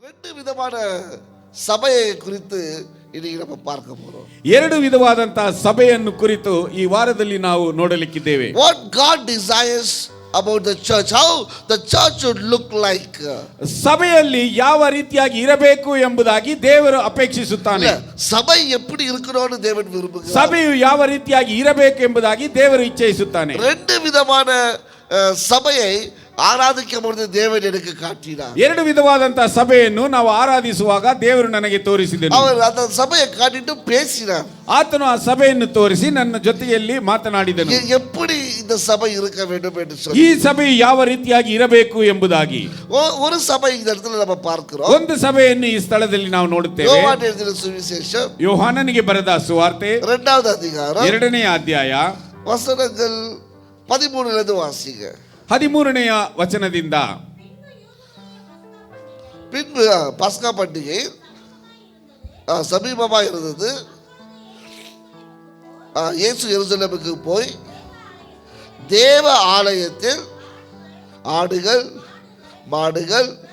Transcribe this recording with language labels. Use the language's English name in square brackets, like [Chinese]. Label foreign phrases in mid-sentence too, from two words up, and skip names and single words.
[Kannada] ವಿಧವಾದ ಸಭೆಯ ಕುರಿತು ಇದೀಗ ನಾವು [Tamil] பார்க்க போறோம். [Kannada] ಎರಡು ವಿಧವಾದಂತಹ ಸಭೆಯನ್ನು ಕುರಿತು ಈ ವಾರದಲ್ಲಿ ನಾವು ನೋಡಲಿಕ್ಕಿದ್ದೇವೆ. [English] What God desires about the church, how the church should look like. [Kannada] ಸಭೆಯಲ್ಲಿ ಯಾವ ರೀತಿಯಾಗಿ ಇರಬೇಕು ಎಂಬುದಾಗಿ ದೇವರು ಅಪೇಕ್ಷಿಸುತ್ತಾನೆ. [Tamil] ಸಭೆ எப்படி இருக்கணும்னு தேவன் விரும்புகிறார். [Kannada] ಸಭೆಯು ಯಾವ ರೀತಿಯಾಗಿ ಇರಬೇಕು ಎಂಬುದಾಗಿ ದೇವರು ಇಚ್ಛಿಸುತ್ತಾನೆ. [Tamil] ரெண்டு விதமான சபையை ஆராதிக்கும் பொழுது தேவன் எனக்கு காட்டினார். [Kannada] ಎರಡು ವಿಧವಾದಂತಹ ಸಭೆಯನ್ನು ನಾವು ಆರಾಧಿಸುವಾಗ ದೇವರು ನನಗೆ ತೋರಿಸಿದನು. [Tamil] அவர் அந்த சபையை காட்டிட்டு பேசினார். [Kannada] ಆತನು ಆ ಸಭೆಯನ್ನು ತೋರಿಸಿ ನನ್ನ ಜೊತೆಯಲ್ಲಿ ಮಾತನಾಡಿದನು. [Tamil] எப்படி இந்த சபை இருக்க வேண்டும் என்று சொல்லி, [Kannada] ಈ ಸಭೆಯು ಯಾವ ರೀತಿಯಾಗಿ ಇರಬೇಕು ಎಂಬುದಾಗಿ. [Tamil] ஒரு ಸಭೆ இந்த இடத்துல நம்ம பார்க்கிறோம். [Kannada] ಒಂದು ಸಭೆಯನ್ನು ಈ ಸ್ಥಳದಲ್ಲಿ ನಾವು ನೋಡುತ್ತೇವೆ. [Tamil] யோவான் எழுதின சுவிசேஷம் [Kannada] ಯೋಹಾನನಿಗೆ ಬರೆದ ಸುವಾರ್ತೆ [Tamil] 2வது அதிகாரம் [Kannada] 2ನೇ ಅಧ್ಯಾಯ [Tamil] வசனங்கள் 13 வாசிங்க. [Kannada] 13ನೇ ವಚನದಿಂದ. [Tamil] பின்பு பஸ்கா பண்டிகை சமீபமாக இருந்தது. இயேசு எருசலேமுக்கு போய் தேவ ஆலயத்தில் ஆடுகள் மாடுகள்